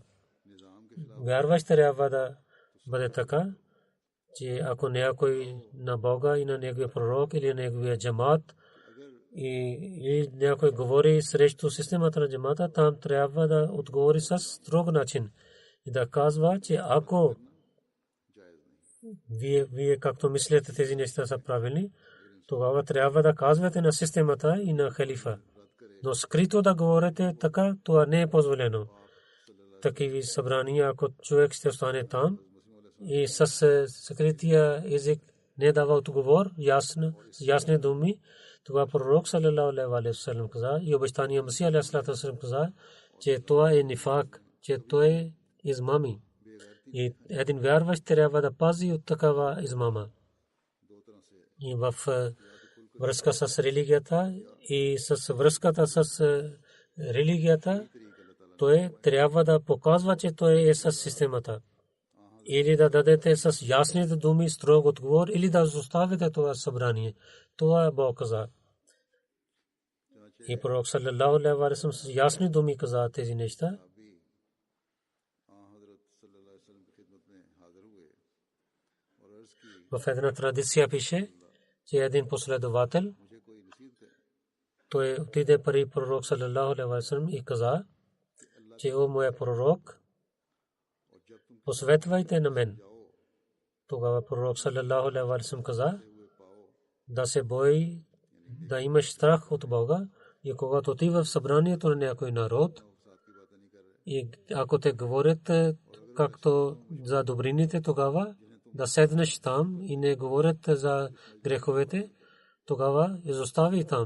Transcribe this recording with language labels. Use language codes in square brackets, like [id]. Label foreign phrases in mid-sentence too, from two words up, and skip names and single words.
[bg] Вярващ трябва да бъде така, че ако някой на Бога и на неговия пророк или на неговия джамат и някой говори срещу системата на джамата, там трябва да отговори с строг начин и да казва, че ако вие както мислите тези неща са правилни, тогава трябва да казвате на системата и на халифа. Но скрито да говорите така, това не е позволено. Такива събрания, ако човек ще остане там и с скрития език не дава отговор, ясни думи, това пророк [ar] صلى الله عليه وسلم [bg] каза и обещания Масия [ar] عليه الصلاة والسلام [bg] каза, че това е нифак, че това е измами. И един вярващ трябва да пази от такава измама. И в връзка с религията и с връзката с религията, той трябва да показва, че той е с системата. Или да дадете с ясните думи строг отговор, или да оставите това събрание. Това е Бог каза. И пророк [ar] صلى الله عليه وسلم [bg] с ясни думи каза тези неща. В една традиция пише, че един последовател, той отиде при пророк [ar] صلى الله عليه وسلم [bg] и каза, че о моя пророк, посветвайте на мен. Тогава пророк [ar] صلى الله عليه وسلم [bg] каза, да се бои, да имаш страх от Бога, и когато ти в събранието на някой народ, и ако те говорят както за добрините, тогава да седнеш там и не говорят за греховете, тогава изостави там.